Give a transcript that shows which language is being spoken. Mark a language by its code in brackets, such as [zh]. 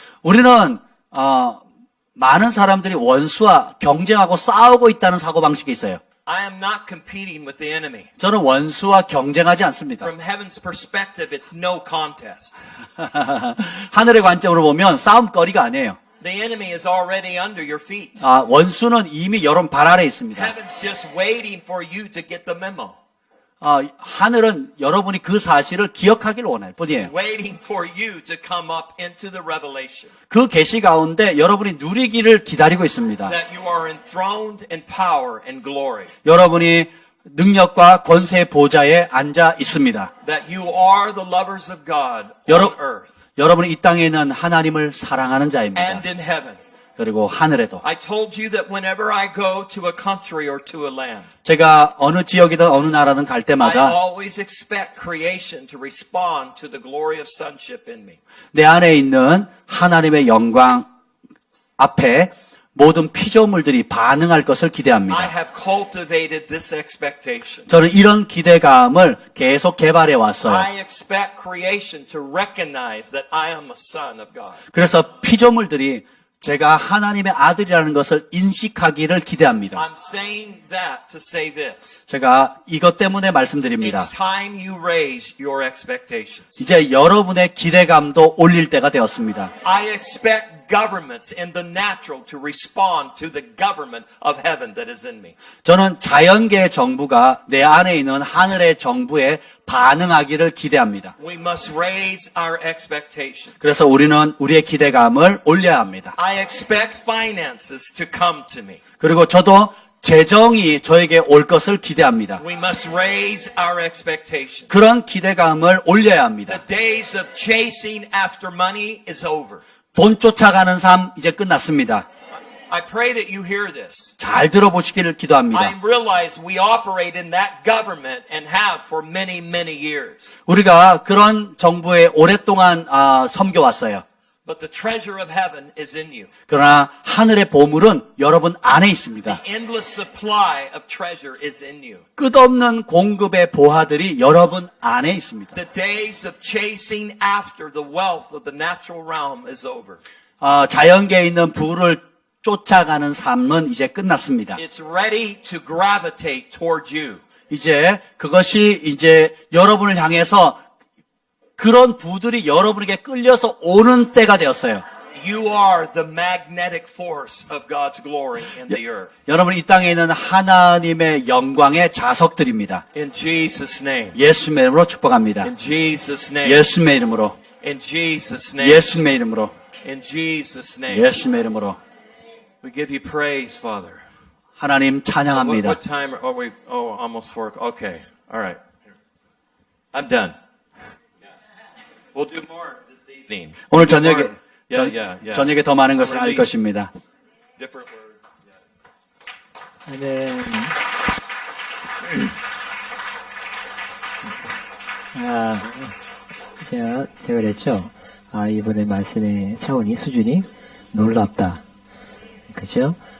[ko] 우리는 많은 사람들이 원수와 경쟁하고 싸우고 있다는 사고방식이 있어요. [en] I am not competing with the enemy. [ko] 저는 원수와 경쟁하지 않습니다. [en] From heaven's perspective, it's no contest. [ko] 하늘의 관점으로 보면 싸움거리가 아니에요. [en] The enemy is already under your feet. [ko] 원수는 이미 여러분 발 아래 있습니다. [en] Heaven's just waiting for you to get the memo. [ko] 하늘은 여러분이 그 사실을 기억하기를 원할 뿐이에요. [en] Waiting for you to come up into the revelation. [ko] 그 계시 가운데 여러분이 누리기를 기다리고 있습니다. [en] That you are enthroned in power and glory. [ko] 여러분이 능력과 권세의 보좌에 앉아 있습니다. [en] That you are the lovers of God on earth. [ko] 여러분이 이 땅에 있는 하나님을 사랑하는 자입니다. [en] And in heaven. [ko] 그리고 하늘에도. [en] I told you that whenever I go to a country or to a land, [ko] 제가 어느 지역이든 어느 나라든 갈 [en] I [ko] 때마다 [en] always expect creation to respond to the glory of sonship in me. [ko] 내 안에 있는 하나님의 영광 앞에 모든 피조물들이 반응할 것을 [en] I [ko] 기대합니다. [en] have cultivated this expectation. [ko] 저는 이런 기대감을 계속 개발해 왔어요. [en] I expect creation to recognize that I am a son of God. [ko] 그래서 피조물들이 제가 하나님의 아들이라는 것을 인식하기를 기대합니다. [en] I'm saying that to say this. [ko] 제가 이것 때문에 말씀드립니다. [en] It's time you raise your expectations. [ko] 이제 여러분의 기대감도 올릴 때가 되었습니다. [en] I expect governments in the natural to respond to the government of heaven that is in me. [ko] 저는 자연계의 정부가 내 안에 있는 하늘의 정부에 반응하기를 기대합니다. [en] We must raise our expectations. [ko] 그래서 우리는 우리의 기대감을 올려야 합니다. [en] I expect finances to come to me. [ko] 그리고 저도 재정이 저에게 올 것을 기대합니다. [en] We must raise our expectations. [ko] 그런 기대감을 올려야 합니다. [en] The days of chasing after money is over. [ko] 돈 쫓아가는 삶 이제 끝났습니다. [en] I pray that you hear this. [ko] 잘 들어보시기를 [en] I [ko] 기도합니다. [en] realize we operate in that government and have for many, many years. [ko] 우리가 그런 정부에 오랫동안 섬겨왔어요. [en] But the treasure of heaven is in you. [ko] 그러나 하늘의 보물은 여러분 안에 있습니다. [en] The endless supply of treasure is in you. [ko] 끝없는 공급의 보화들이 여러분 안에 있습니다. [en] The days of chasing after the wealth of the natural realm is over. [ko] 자연계에 있는 부를 쫓아가는 삶은 이제 끝났습니다. [en] It's ready to gravitate towards you. [ko] 이제 그것이 이제 여러분을 향해서 그런 부들이 여러분에게 끌려서 오는 때가 되었어요. [en] You are the magnetic force of God's glory in the earth. [ko] 여러분 이 땅에 있는 하나님의 영광의 자석들입니다. [en] In Jesus' name. [ko] 예수님의 이름으로 축복합니다. [en] In Jesus' name. [ko] 예수님의 이름으로. [en] In Jesus' name. [ko] 예수님의 이름으로. [en] In Jesus' name. [ko] 예수님의 이름으로. [en] We give you praise, Father. [ko] 하나님 찬양합니다. [en] What time are we? Oh, almost 4. Okay. All right. I'm done. We'll do more this evening. [ko] 오늘 저녁에 [en] Yeah. [ko] 더 많은 것을 알 것입니다. [en] Different words. [ko] 네. 제가 그랬죠. 이번에 말씀의 차원이, 수준이 놀랍다. 그죠?